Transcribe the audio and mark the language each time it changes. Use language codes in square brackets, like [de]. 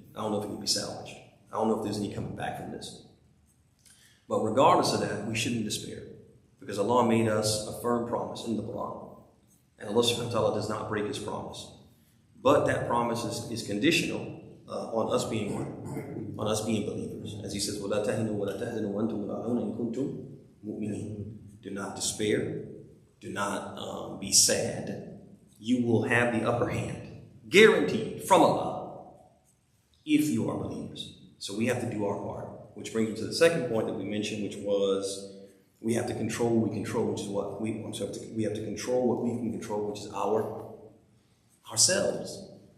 [en] I don't know if it can be salvaged. I don't know if there's any coming back from this. But regardless of that, we shouldn't despair, because Allah made us a firm promise in the Quran. And Allah [ar] subhanahu wa ta'ala [en] does not break his promise. But that promise is conditional on us being believers. As he says, [ar] وَلَا تَهِنُوا وَلَا تَحْزَنُوا وَأَنْتُمُ الْأَعْلَوْنَ إِن كُنتُم مُؤْمِنِينَ. [en] Do not despair. Do not be sad. You will have the upper hand, guaranteed from Allah, if you are believers. So we have to do our part. Which brings me to the second point that we mentioned, which was we have to control what we control, which is what we have to control what we can control, which is ourselves.